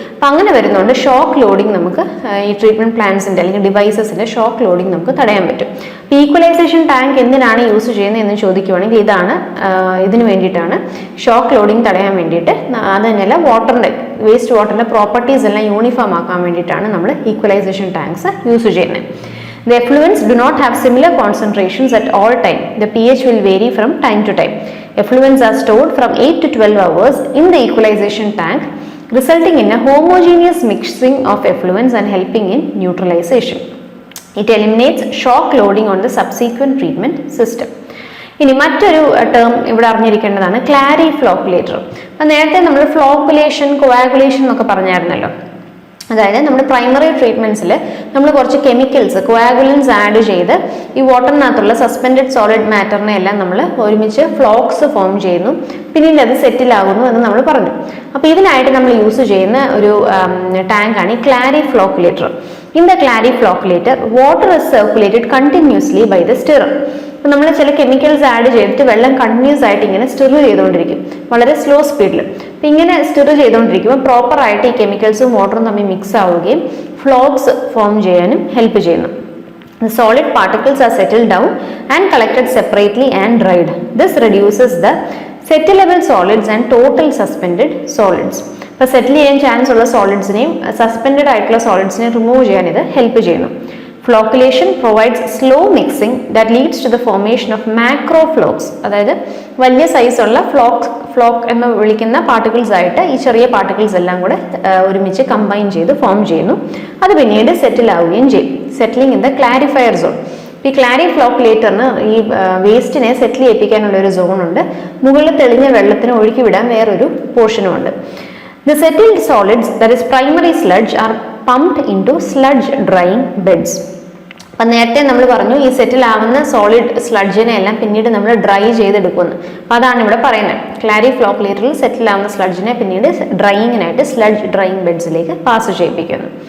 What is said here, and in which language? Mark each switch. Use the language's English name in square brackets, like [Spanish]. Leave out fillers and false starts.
[Malayalam] അപ്പം അങ്ങനെ വരുന്നതുകൊണ്ട് ഷോക്ക് ലോഡിങ് നമുക്ക് ഈ ട്രീറ്റ്മെന്റ് പ്ലാന്റ്സിന്റെ അല്ലെങ്കിൽ ഡിവൈസസിന്റെ ഷോക്ക് ലോഡിങ് നമുക്ക് തടയാൻ പറ്റും. ഈക്വലൈസേഷൻ ടാങ്ക് എന്തിനാണ് യൂസ് ചെയ്യുന്നത് എന്ന് ചോദിക്കുവാണെങ്കിൽ ഇതിന് വേണ്ടിയിട്ടാണ്, ഷോക്ക് ലോഡിങ് തടയാൻ വേണ്ടിയിട്ട്. അത് തന്നെയല്ല, വേസ്റ്റ് വാട്ടറിന്റെ പ്രോപ്പർട്ടീസ് എല്ലാം യൂണിഫോം ആക്കാൻ വേണ്ടിയിട്ടാണ് നമ്മൾ ഈക്വലൈസേഷൻ ടാങ്ക്സ് യൂസ് ചെയ്യുന്നത്. [English] The effluents do not have similar concentrations at all time. The pH will vary from time to time. Effluents are stored from 8 to 12 hours in the equalization tank, resulting in a homogeneous mixing of effluents and helping in neutralization. It eliminates shock loading on the subsequent treatment system. [Malayalam] ഇനി മറ്റൊരു term ഇവിടെ അറിഞ്ഞിരിക്കേണ്ടതാണ് Clarrie flocculator. അപ്പം നേരത്തെ നമ്മൾ flocculation, coagulation എന്നൊക്കെ പറഞ്ഞായിരുന്നല്ലോ. അതായത് നമ്മുടെ primary ട്രീറ്റ്മെന്റ്സിൽ നമ്മൾ കുറച്ച് കെമിക്കൽസ്, കോയാഗുലൻസ് ആഡ് ചെയ്ത് ഈ വാട്ടറിനകത്തുള്ള സസ്പെൻഡഡ് സോളിഡ് മാറ്ററിനെ എല്ലാം നമ്മൾ ഒരുമിച്ച് ഫ്ലോക്സ് ഫോം ചെയ്യുന്നു, പിന്നീട് അത് സെറ്റിൽ ആകുന്നു എന്ന് നമ്മൾ പറഞ്ഞു. അപ്പോൾ ഇതിനായിട്ട് നമ്മൾ യൂസ് ചെയ്യുന്ന ഒരു ടാങ്കാണ് ഈ Clarrie flocculator. [English] In the clariflocculator water is circulated continuously by the stirrer. [Malayalam] അപ്പം നമ്മൾ ചില കെമിക്കൽസ് ആഡ് ചെയ്തിട്ട് വെള്ളം കണ്ടിന്യൂസ് ആയിട്ട് ഇങ്ങനെ സ്റ്റിർ ചെയ്തുകൊണ്ടിരിക്കും, വളരെ സ്ലോ സ്പീഡിൽ. അപ്പം ഇങ്ങനെ സ്റ്റിർ ചെയ്തുകൊണ്ടിരിക്കുമ്പോൾ പ്രോപ്പറായിട്ട് ഈ കെമിക്കൽസും വാട്ടറും തമ്മിൽ മിക്സ് ആവുകയും ഫ്ലോക്സ് ഫോം ചെയ്യാനും ഹെൽപ്പ് ചെയ്യുന്നു. [English] The solid particles are settled down and collected separately and dried. This reduces the settleable solids and total suspended solids. [Malayalam] അപ്പോൾ സെറ്റിൽ ചെയ്യാൻ ചാൻസ് ഉള്ള സോളിഡ്സിനെയും സസ്പെൻഡഡ് ആയിട്ടുള്ള സോളിഡ്സിനെയും റിമൂവ് ചെയ്യാൻ ഇത് ഹെൽപ്പ് ചെയ്യുന്നു. [English] Flocculation provides slow mixing that leads to the formation of macro flocks. [Malayalam] അതായത് വലിയ സൈസുള്ള ഫ്ലോക്ക് എന്ന് വിളിക്കുന്ന പാർട്ടിക്കിൾസ് ആയിട്ട് ഈ ചെറിയ പാർട്ടിക്കിൾസ് എല്ലാം കൂടെ ഒരുമിച്ച് കമ്പൈൻ ചെയ്ത് ഫോം ചെയ്യുന്നു. അത് പിന്നീട് സെറ്റിൽ ആവുകയും ചെയ്യും. [English] Settling in the clarifier zone. [Malayalam] ഈ ക്ലാരി ഫ്ലോക്കുലേറ്ററിന് ഈ വേസ്റ്റിനെ സെറ്റിൽ ചെയ്യിപ്പിക്കാനുള്ള ഒരു സോണുണ്ട്. മുകളിൽ തെളിഞ്ഞ വെള്ളത്തിന് ഒഴുക്കി വിടാൻ വേറൊരു പോർഷനും ഉണ്ട്. [English] The settled solids, that is primary sludge, are pumped into sludge drying beds. [Malayalam] അപ്പം നേരത്തെ നമ്മൾ പറഞ്ഞു ഈ സെറ്റിൽ ആവുന്ന സോളിഡ് സ്ലഡ്ജിനെ എല്ലാം പിന്നീട് നമ്മൾ ഡ്രൈ ചെയ്തെടുക്കുന്നു. അപ്പം അതാണ് ഇവിടെ പറയുന്നത്. ക്ലാരി ഫ്ലോക്കുലേറ്ററിൽ സെറ്റിൽ ആവുന്ന സ്ലഡ്ജിനെ പിന്നീട് ഡ്രൈയിങ്ങിനായിട്ട് സ്ലഡ്ജ് ഡ്രൈയിങ് ബെഡ്സിലേക്ക് പാസ് ചെയ്യിപ്പിക്കുന്നു.